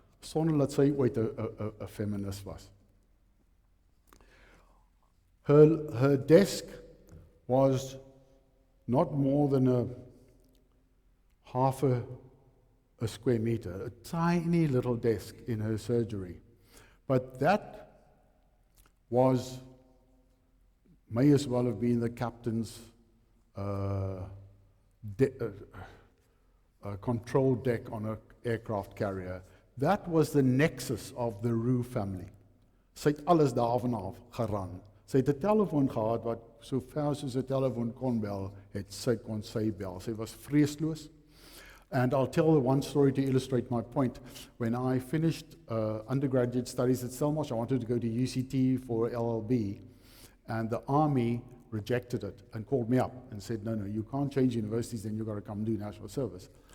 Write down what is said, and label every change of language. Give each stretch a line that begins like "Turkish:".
Afrikaans: sonder dat sy ooit 'n feminist was.
English: Her desk was not more than half a square meter, a tiny little desk in her surgery. But that may as well have been the captain's control deck on an aircraft carrier. That was the nexus of the Roux family.
Afrikaans: Sy het alles daarvan geran. Sy het 'n telefoon gehad wat so ver soos 'n telefoon kon bel, kon sy bel. Sy was vreesloos.
English: And I'll tell one story to illustrate my point. When I finished undergraduate studies at Stellenbosch, I wanted to go to UCT for LLB, and the Army rejected it and called me up and said, no, you can't change universities, then you've got to come do national service.